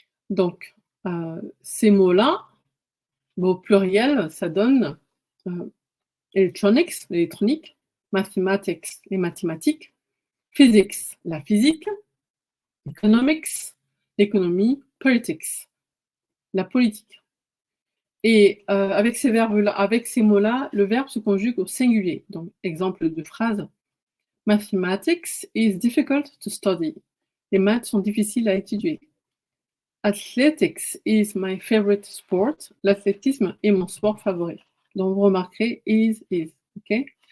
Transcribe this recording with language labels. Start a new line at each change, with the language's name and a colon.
French: Donc, ces mots-là, au pluriel, ça donne electronics, l'électronique, mathematics, les mathématiques, physics, la physique, economics, l'économie, politics, la politique. Et avec ces verbes-là, avec ces mots-là, le verbe se conjugue au singulier. Donc, exemple de phrase.
English: Mathematics is difficult to study.
French: Les maths sont difficiles à étudier.
English: Athletics is my favorite sport.
French: L'athlétisme est mon sport favori. Donc, vous remarquerez is. OK?